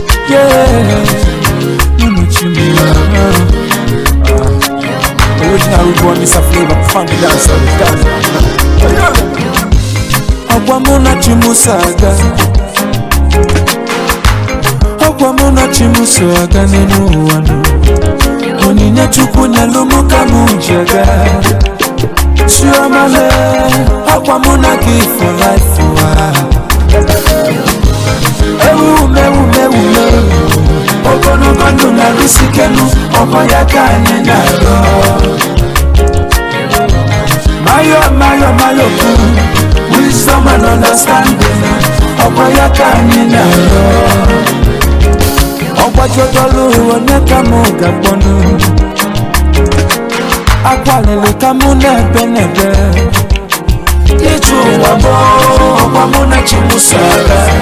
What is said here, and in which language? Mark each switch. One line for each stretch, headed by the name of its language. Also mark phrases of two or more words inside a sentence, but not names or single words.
English: Yeah, you know what you mean. Original root boy, Mister Flavor, funky dancer, dancer.
Igbo: Agwa mụ na chi mụ so aga. Agwa mụ na chi mụ so aga n'elu ụwa nụ. Onyinye Chukwu nyelụ mụ ka mụ ji aga. Chioma lee, agwa mụ na gị
English: for life
Igbo: ụwa. Ewu, mewu, mewu, mewu. Ogologo ndụ na arụsị ike nụ, ọkwa ya ka anyị na-arịọ.
English: Mayo, mayo, mayo, wisdom and understanding,
Igbo: ọkwa ya ka anyị na-arịọ. Ọgbaji ọdọlụ onye ka mụ ga-akpọnụ? Akwalili ka mụ na-ebe n'ebe. Ije ụwa bụ ọkwa mụ na chi m so aga.